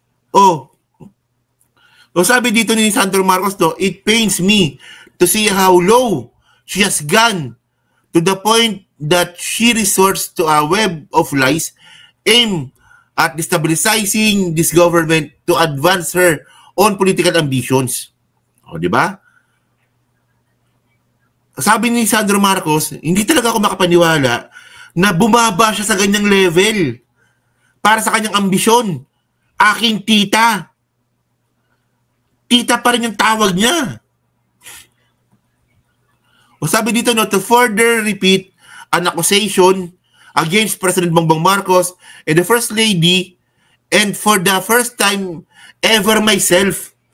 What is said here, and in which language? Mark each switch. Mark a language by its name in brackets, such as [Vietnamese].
[Filipino] Oh, so sabi dito ni Sandro Marcos, no, [English] it pains me to see how low she has gone to the point that she resorts to a web of lies aimed at destabilizing this government to advance her own political ambitions. [Filipino] O, di ba? Sabi ni Sandro Marcos, hindi talaga ako makapaniwala na bumaba siya sa ganyang level para sa kanyang ambisyon. Aking tita. Tita pa rin yung tawag niya. O sabi dito, no, [English] to further repeat an accusation against President Bongbong Marcos and the First Lady, and for the first time ever myself.